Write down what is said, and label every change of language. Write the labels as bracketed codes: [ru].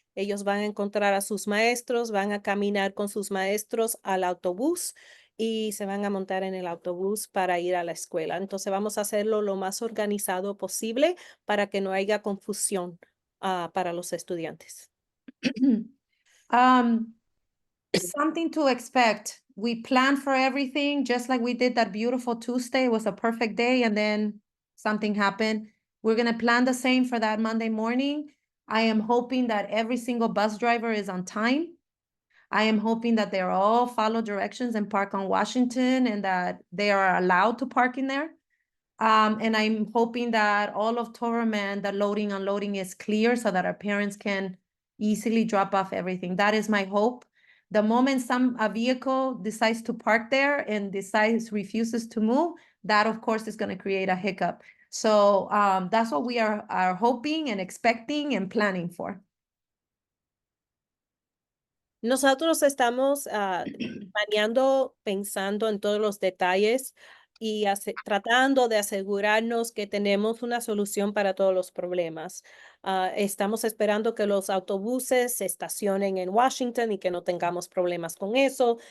[es] Ellos van a encontrar a sus maestros, van a caminar con sus maestros al autobús y se van a montar en el autobús para ir a la escuela. Entonces vamos a hacerlo lo más organizado posible para que no haya confusión para los estudiantes. [en] Something to expect. We planned for everything, just like we did that beautiful Tuesday. It was a perfect day, and then something happened. We're gonna plan the same for that Monday morning. I am hoping that every single bus driver is on time. I am hoping that they're all follow directions and park on Washington and that they are allowed to park in there. And I'm hoping that all of Torreman, the loading, unloading is clear so that our parents can easily drop off everything. That is my hope. The moment a vehicle decides to park there and refuses to move, that of course is going to create a hiccup. So that's what we are hoping and expecting and planning for. [es] Nosotros estamos planeando, pensando en todos los detalles y tratando de asegurarnos que tenemos una solución para todos los problemas. Estamos esperando que los autobuses se estacionen en Washington y que no tengamos problemas con eso.